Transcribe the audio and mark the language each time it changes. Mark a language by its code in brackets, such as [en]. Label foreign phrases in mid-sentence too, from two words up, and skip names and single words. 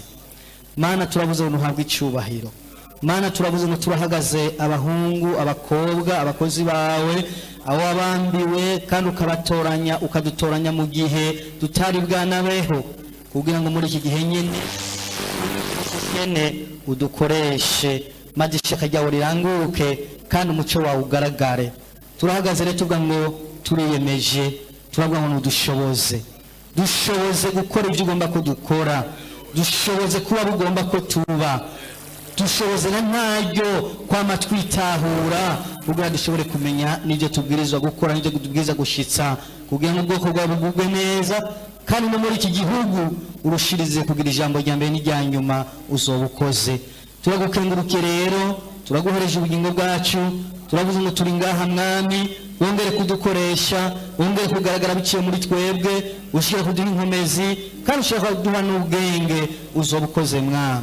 [rn] Mana, turabuze ngo uhabwe icyubahiro. Mana, turabuze ngo turahagaze abahungu, abakobwa, abakozi bawe, abo wabambiwe kandi ukabatoranya, ukadutoranya mu gihe tutari bwanabeho, kugira ngo muri iki gihe nyene udukoreshe maze ishaka ryawe riranguke kandi umuco wawe ugaragare. Turahagaze rero tuvuga ngo turiyemeje, turavuga ngo dushoboze gukora ibyo ugomba ko dukora, dushoboze kuba bugomba ko tuba, dushoboze na ntaryo kwama twitahura kugira dushobore kumenya n'ibyo tubwirizwa gukora, n'ibyo tubwirizwa gushitsa, kugira ngo ubwoko bwawe bugubwe neza, kandi no muri iki gihugu urushirize kugira ijambo rya mbere n'irya nyuma uzoba ukoze. Turagukengurukiye rero, turaguhereje ubugingo bwacu, turavuze ngo turi ngaha Mwami, wongere kudukoresha, wongere kugaragara biciye muri twebwe, ushira kuduha inkomezi kandi ushaka kuduha n'ubwenge, uzoba ukoze Mwami.